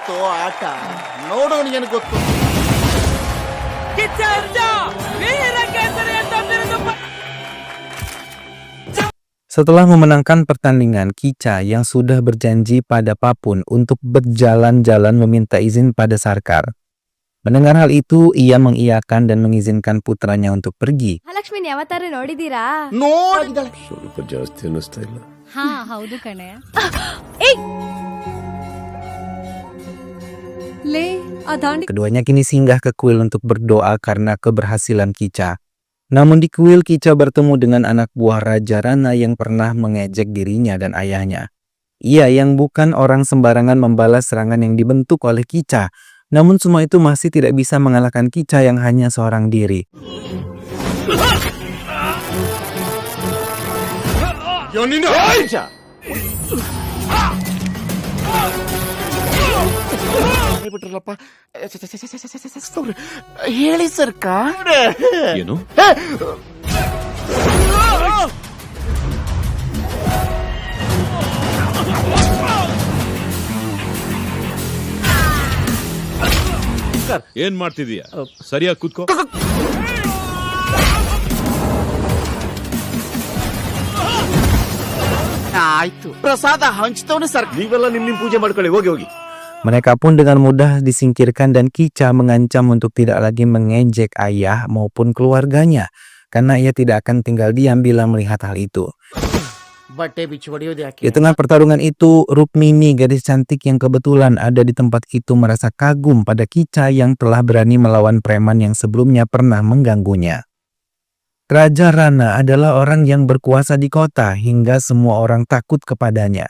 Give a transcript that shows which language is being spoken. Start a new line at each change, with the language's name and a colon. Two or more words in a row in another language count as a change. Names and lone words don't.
Indonesian: Setelah memenangkan pertandingan, Kicha yang sudah berjanji pada Papun untuk berjalan-jalan meminta izin pada Sarkar. Mendengar hal itu, ia mengiyakan dan mengizinkan putranya untuk pergi.
Kannada: ಲಕ್ಷ್ಮಿನ್ ಯಾವತ್ತಾರು ನೋಡಿದೀರಾ? ಸ್ವಲ್ಪ ಜಾಸ್ತಿ ಅನ್ನಿಸ್ತಾ ಇಲ್ಲ. ಹಾ, ಹೌದು ಕಣೆ. ಲೇ, ಆ ದಾಂಡಿ
Indonesian: Keduanya kini singgah ke kuil untuk berdoa karena keberhasilan Kicha. Namun di kuil, Kicha bertemu dengan anak buah Raja Rana yang pernah mengejek dirinya dan ayahnya. Ia yang bukan orang sembarangan membalas serangan yang dibentuk oleh Kicha. Namun semua itu masih tidak bisa mengalahkan Kicha yang hanya seorang diri.
Kannada: ಹೇಳಿ ಸರ್ಕಾರ. ಏನು? ಏನ್ ಮಾಡ್ತಿದೀಯ? ಸರಿಯಾಗಿ ಕೂತ್ಕೋ. ಆಯ್ತು, ಪ್ರಸಾದ ಹಂಚ್ತವನು ಸರ್. ನೀವೆಲ್ಲ ನಿಮ್ ಪೂಜೆ ಮಾಡ್ಕೊಳ್ಳಿ, ಹೋಗಿ ಹೋಗಿ.
Indonesian: Mereka pun dengan mudah disingkirkan dan Kica mengancam untuk tidak lagi mengejek ayah maupun keluarganya karena ia tidak akan tinggal diam bila melihat hal itu.
Kannada: ಬಟ್ಟೆ ಬಿಚ್ಚಿ ಹೊಡೆಯೋದು ಯಾಕೆ?
Indonesian: Di tengah pertarungan itu, Rukmini, gadis cantik yang kebetulan ada di tempat itu, merasa kagum pada Kica yang telah berani melawan preman yang sebelumnya pernah mengganggunya. Raja Rana adalah orang yang berkuasa di kota hingga semua orang takut kepadanya.